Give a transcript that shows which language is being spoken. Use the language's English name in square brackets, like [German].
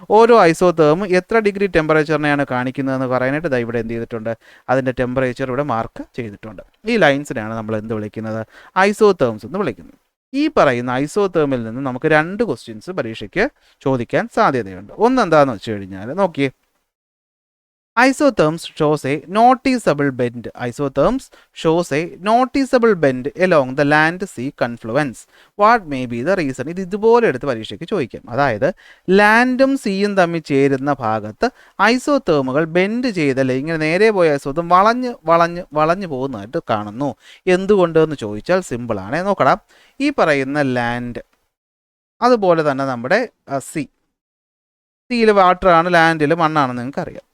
[Malayalam] ഓരോ ഐസോതേമും എത്ര ഡിഗ്രി ടെമ്പറേച്ചറിനെയാണ് കാണിക്കുന്നതെന്ന് പറയാനായിട്ട് ഇതാ ഇവിടെ എന്ത് ചെയ്തിട്ടുണ്ട്, അതിൻ്റെ ടെമ്പറേച്ചർ ഇവിടെ മാർക്ക് ചെയ്തിട്ടുണ്ട്. ഈ ലൈൻസിനെയാണ് നമ്മൾ എന്ത് വിളിക്കുന്നത്, ഐസോതേംസ് എന്ന് വിളിക്കുന്നത്. ഈ പറയുന്ന ഐസോതേമിൽ നിന്ന് നമുക്ക് 2 ക്വസ്റ്റ്യൻസ് പരീക്ഷയ്ക്ക് ചോദിക്കാൻ സാധ്യതയുണ്ട്. ഒന്ന് എന്താണെന്ന് വെച്ച് കഴിഞ്ഞാൽ നോക്കിയേ, [English] isotherms shows a noticeable bend. Isotherms shows a noticeable bend along the land-sea confluence. What may be the reason? [Malayalam] ഇത് ഇതുപോലെ എടുത്ത് പരീക്ഷയ്ക്ക് ചോദിക്കാം. അതായത് ലാൻഡും സീയും തമ്മിൽ ചേരുന്ന ഭാഗത്ത് ഐസോതേമുകൾ ബെൻഡ് ചെയ്തല്ലേ, ഇങ്ങനെ നേരെ പോയ ഐസോതേം വളഞ്ഞു പോകുന്നതായിട്ട് കാണുന്നു. എന്തുകൊണ്ടെന്ന് ചോദിച്ചാൽ സിമ്പിളാണ്. നോക്കണം, ഈ പറയുന്ന ലാൻഡ്, അതുപോലെ തന്നെ നമ്മുടെ സീയിൽ വാട്ടറാണ്, ലാൻഡിൽ മണ്ണാണെന്ന് നിങ്ങൾക്കറിയാം.